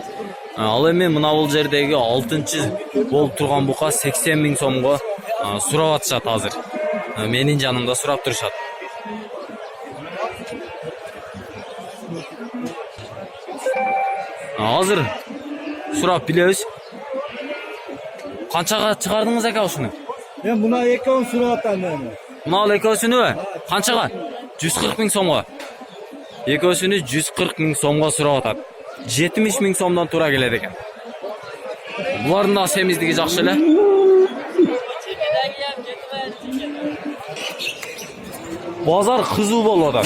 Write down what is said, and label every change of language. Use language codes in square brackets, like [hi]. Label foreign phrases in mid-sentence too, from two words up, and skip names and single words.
[ky] Ал эми мына бул жердеги 6-чы болуп турган бука 80 миң сомго сурап атышат азыр. Менин жанымда сурап турушат. Азыр сурап билебиз. Канчага чыгардыңыз ака ушуну? Мен буна экон сурап атаман. Мына экөөсүнүбү? Канчага? 140 миң сомго. Экөөсүнү 140 миң сомго сурап атат. 70 миң сомдон туура келет экен. Булардын да семиздиги жакшы эле. Базар кызуу болуп атат.